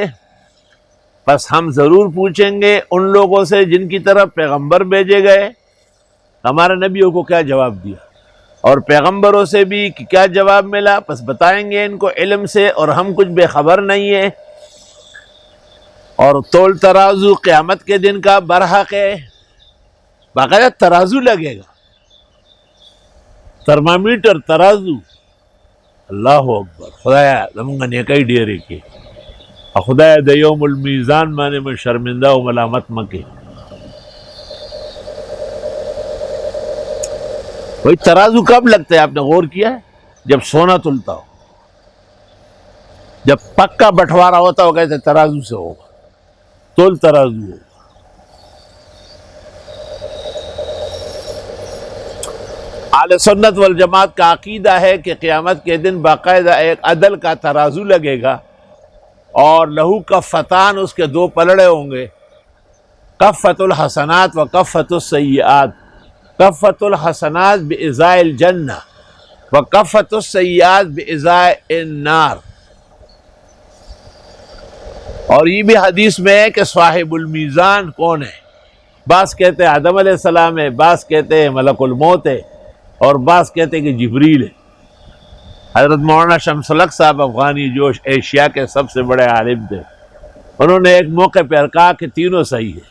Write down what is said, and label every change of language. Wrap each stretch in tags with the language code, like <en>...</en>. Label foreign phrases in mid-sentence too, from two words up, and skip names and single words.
<ur>بس ہم ضرور پوچھیں گے ان لوگوں سے جن کی طرف پیغمبر بھیجے گئے، ہمارے نبیوں کو کیا جواب دیا، اور پیغمبروں سے بھی کہ کیا جواب ملا، بس بتائیں گے ان کو علم سے، اور ہم کچھ بے خبر نہیں ہیں۔ اور تول ترازو قیامت کے دن کا برحق ہے، باقاعدہ ترازو لگے گا، ترمامیٹر ترازو.</ur> <ar>اللہ اکبر.</ar> <ps>خدایا زمونږ نیکۍ ډېرې کړي، او خدایا د</ps> <ar>یوم المیزان</ar> <ps>باندې مې شرمنده او ملامت مه کړي.</ps> <ur>بھائی ترازو کب لگتا ہے؟ آپ نے غور کیا ہے؟ جب سونا تلتا ہو، جب پکا بٹوارا ہوتا ہو، کہتے ترازو سے ہوگا، تول ترازو ہوگا. اہل سنت والجماعت کا عقیدہ ہے کہ قیامت کے دن باقاعدہ ایک عدل کا ترازو لگے گا، اور</ur> <ar>لہو کفتان،</ar> <ur>اس کے دو پلڑے ہوں گے،</ur> <ar>کفت الحسنات و کفت السیئات. کفت الحسنات بإزاء الجنہ و کفت السیئات بإزاء النار.</ar> <ur>اور یہ بھی حدیث میں ہے کہ</ur> <ar>صاحب المیزان</ar> <ur>کون ہے؟ بعض کہتے ہیں آدم علیہ السلام ہے، بعض کہتے ہیں ملک الموت ہے، اور بعض کہتے ہیں کہ جبریل ہے. حضرت مولانا شمس الحق صاحب افغانی جو ایشیا کے سب سے بڑے عالم تھے، انہوں نے ایک موقع پر کہا کہ تینوں صحیح ہے.</ur>